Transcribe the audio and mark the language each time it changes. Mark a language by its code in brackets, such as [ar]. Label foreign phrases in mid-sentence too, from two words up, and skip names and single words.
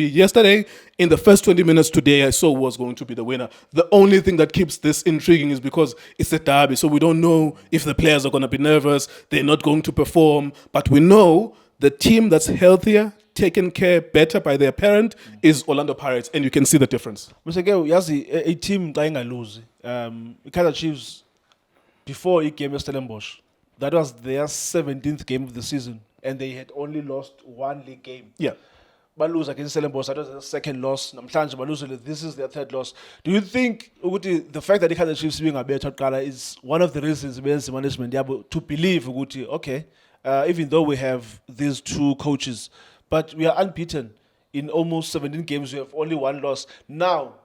[en] Yesterday, in the first 20 minutes today, I saw who was going to be the winner. The only thing that keeps this intriguing is because it's a derby, so we don't know if the players are going to be nervous, they're not going to perform, but we know the team that's healthier, taken care better by their parent is Orlando Pirates, and you can see the difference. Mr. [xh] Nkewu, yazi [en] a team [xh] xa ingaluzi. [en] Kaizer Chiefs before it came to Stellenbosch, that was their 17th game of the season, and they had only lost 1 league game. Yeah. Balose against Stellenbosch, that was their second loss. [xh] Namhlanje balose, [en] this is their third loss. Do you think the fact that the Kaizer Chiefs being a better color is one of the reasons the management to believe okay, even though we have these 2 coaches, but we are unbeaten in almost 17 games. We have only 1 loss.